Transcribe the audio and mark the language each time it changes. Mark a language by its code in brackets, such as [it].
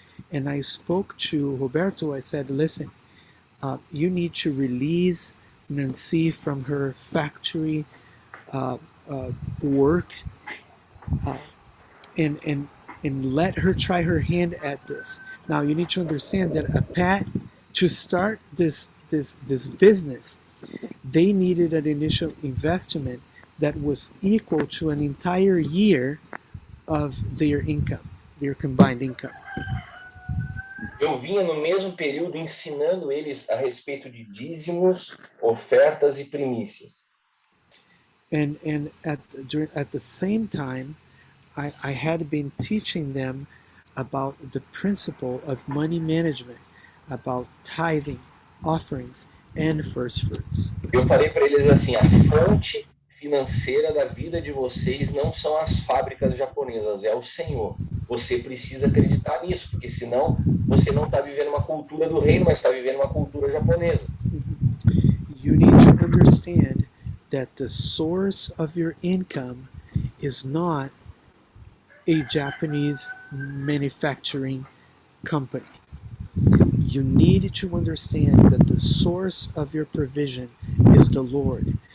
[en] And I spoke to Roberto. I said, listen, you need to release Nancy from her factory uh, work, uh, and let her try her hand at this. Now you need to understand that a Pat, to start this business, they needed an initial investment that was equal to an entire year of their income, their combined income. [pt] Eu vinha no mesmo período ensinando eles a respeito de dízimos, ofertas e primícias. [en] And at the same time, I had been teaching them about the principle of money management, about tithing, offerings, and first fruits. [pt] Eu falei para eles assim: a fonte financeira da vida de vocês não são as fábricas japonesas, é o Senhor. Você precisa acreditar nisso, porque senão você não está vivendo uma cultura do reino, mas está vivendo uma cultura japonesa. [en] You need to understand that the source of your income is not a Japanese manufacturing company. You need to understand that the source of your provision is the Lord.